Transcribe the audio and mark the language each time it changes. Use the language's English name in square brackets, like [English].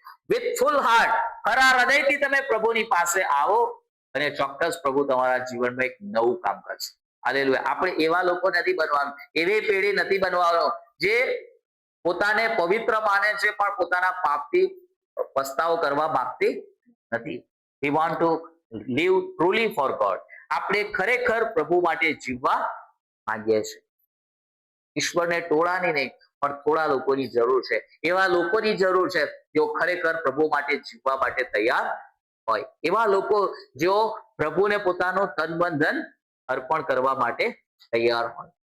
[English] with full heart, [Gujarati] ખરા હૃદયથી તમે પ્રભુની પાસે આવો અને ચોક્કસ પ્રભુ તમારા જીવનમાં એક નવું કામ કરશે. હાલેલુયા. આપણે એવા લોકો નથી બનવાનું, એવી પેઢી નથી બનવાનો જે પોતાને પવિત્ર માને છે પણ પોતાના પાપથી પસ્તાવો કરવા માંગતી નથી. [English] We want to live truly for God. [Gujarati] આપણે ખરેખર પ્રભુ માટે જીવવા માંગીએ છીએ. ઈશ્વરને ટોળાની નહીં પણ થોડા લોકોની જરૂર છે. એવા લોકોની જરૂર છે જેઓ ખરેખર પ્રભુ માટે જીવવા માટે તૈયાર હોય. એવા લોકો જેઓ પ્રભુને પોતાનું તન મન ધન અર્પણ કરવા માટે તૈયાર હોય.